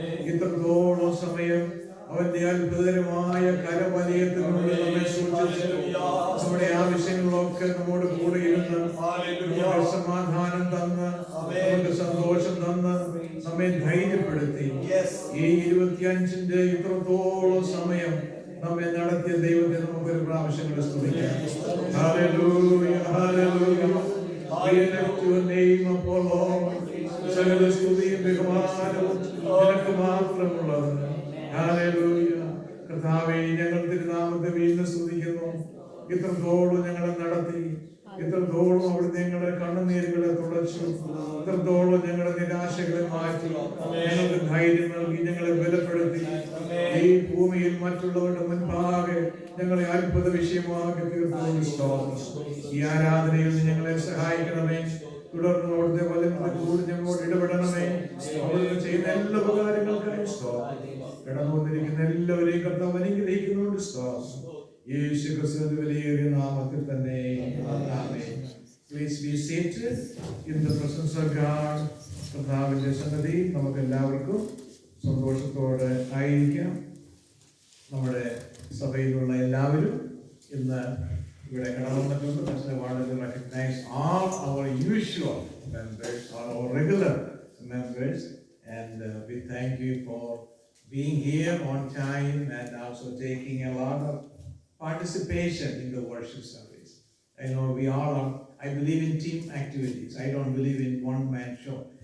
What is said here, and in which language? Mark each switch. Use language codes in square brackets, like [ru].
[ml] ഇത്രത്തോളം സമയം അവന്റെ അത്ഭുതകരമായ കരവലയത്തിനുള്ളിൽ നമ്മെ സൂക്ഷിച്ച് നമ്മുടെ ആവശ്യങ്ങളൊക്കെ നമ്മോട് കൂടെ ഇരുന്ന് നമുക്ക് സമാധാനം തന്ന് നമുക്ക് സന്തോഷം തന്ന് നമ്മെ ധൈര്യപ്പെടുത്തി ഈ 25ന്റെ ഇത്രത്തോളം സമയം നമ്മെ നടത്തിയ ദൈവത്തെ നമുക്കൊരു പ്രാവശ്യം സ്തുതിക്കാം. Hallelujah, hallelujah. [en] We lift your name up, O Lord. [ml] സകല സ്തുതിയും ബഹുമാനവും നിനക്ക് മാത്രമുള്ളത്. ഹല്ലേലൂയ. കർത്താവേ, ഞങ്ങൾ തിരുനാമത്തെ വീണ്ടും സ്തുതിക്കുന്നു. ഇത്രത്തോളം ഞങ്ങളെ നടത്തി, ഇത്രത്തോളം അവിടുന്ന് ഞങ്ങളുടെ കണ്ണുനീരുകളെ തുടച്ചു, ഇത്രത്തോളം ഞങ്ങളുടെ നിരാശകളെ മാറ്റി, ഞങ്ങൾക്ക് ധൈര്യം നൽകി, ഞങ്ങളെ ബലപ്പെടുത്തി ഈ ഭൂമിയിൽ മറ്റുള്ളവരുടെ മുൻപാകെ ഞങ്ങളെ അത്ഭുത വിഷയമാക്കി തീർന്നു. ഈ ആരാധനയിൽ ഞങ്ങളെ സഹായിക്കണമേ. തുടർന്ന് അവിടുത്തെ വചനത്തിൽ കൂടി ഞങ്ങളോട് ഇടപെടണമേ. അവിടുന്ന് ചെയ്യുന്ന എല്ലാ ഉപകാരങ്ങൾക്കായി കടന്നു വന്നിരിക്കുന്ന എല്ലാവരെയും കർത്താവ് അനുഗ്രഹിക്കുന്നുണ്ട്. യേശു ക്രിസ്തുവിന്റെ വിലയേറിയ നാമത്തിൽ തന്നെ ആമേൻ. [en] Please be seated in the presence of God. [ml] കർത്താവിന്റെ സന്നിധി നമുക്ക് എല്ലാവർക്കും സന്തോഷത്തോടെ ആയിരിക്കാം. നമ്മുടെ സഭയിലുള്ള എല്ലാവരും ഇന്ന് ഇവിടെ കടന്നു വന്നിട്ടുണ്ട്. [en] I wanted to recognize all our usual members, all our regular members, and we thank you for being here on time and also taking a lot of participation in the worship service. I know we all are, I believe in team activities. I don't believe in one-man show.